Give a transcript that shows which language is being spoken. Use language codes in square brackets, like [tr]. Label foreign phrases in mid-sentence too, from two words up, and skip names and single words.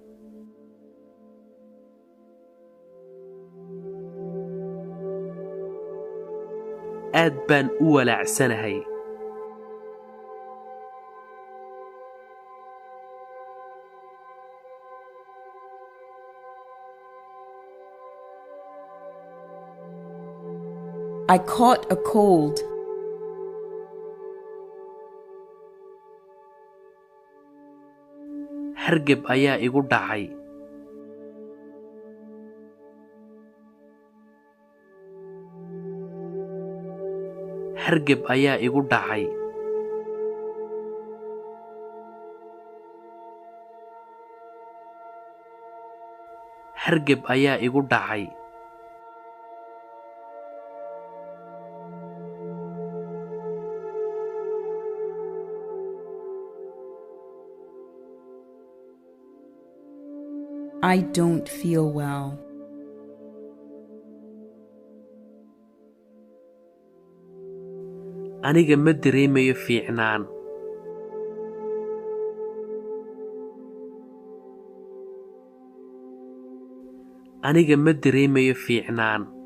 [so] Aad baan u walaacsanahay. [en] I caught a cold. [so] Hargab ayaa igu dhacay. Hargab ayaa igu dhacay. Hargab ayaa igu dhacay. [en] I don't feel well. [so] Aniga ma dareemayo fiicnaan. Aniga ma dareemayo fiicnaan.